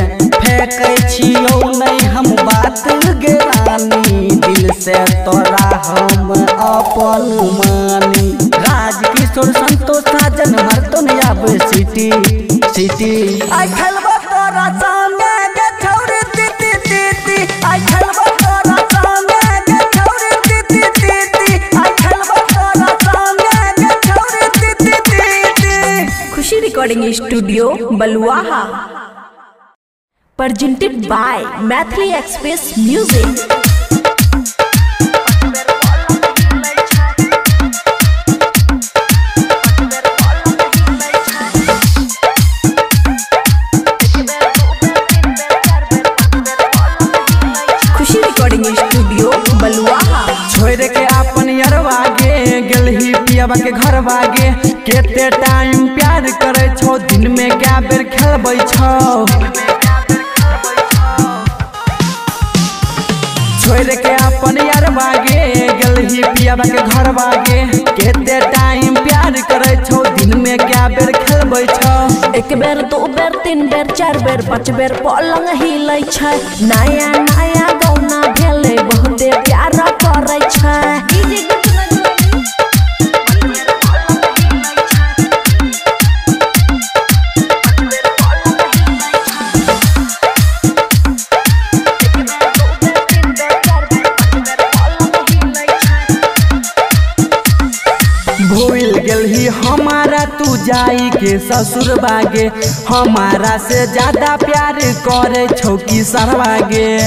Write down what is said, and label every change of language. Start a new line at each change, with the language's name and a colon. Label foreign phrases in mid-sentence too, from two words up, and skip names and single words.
Maithili: फेंकै छियौ नहीं हम बात गे रानी दिल से तोरा हम अपन मानी राजकिशोर संतोष साजन मरतो न आब सिटी सिटी आई खेलबो तोरा संगे के छौरी ती ती ती ती आई खेलबो तोरा संगे के छौरी ती ती ती ती आई खेलबो तोरा संगे के छौरी ती ती ती ती खुशी रिकॉर्डिंग स्टूडियो बलुआहा
English: presented by
Maithili: Mathli Express Music। खुशी रिकॉर्डिंग स्टूडियो बलुआहा छोड़ के अपन यरवा गे गेलही पियाबा के घर बागे केते टाइम प्यार करे छौ दिन में क्या बेर खेलबै छौ छोड़ के अपन यरवा गे गेलही पियाबा के घर बागे केते टाइम प्यार करे छौ दिन में क्या बेर खेलबै छौ एक बेर दो बेर तीन बेर चार बेर पाँच बेर पलंग हिलै छै नया नया गौना भेलै बहुते प्यार करै छै डीजे गुड मधुबनी भूल गेलही हमारा तू जाई के ससुर बागे हमारा से ज्यादा प्यार करे छौ की सरवागे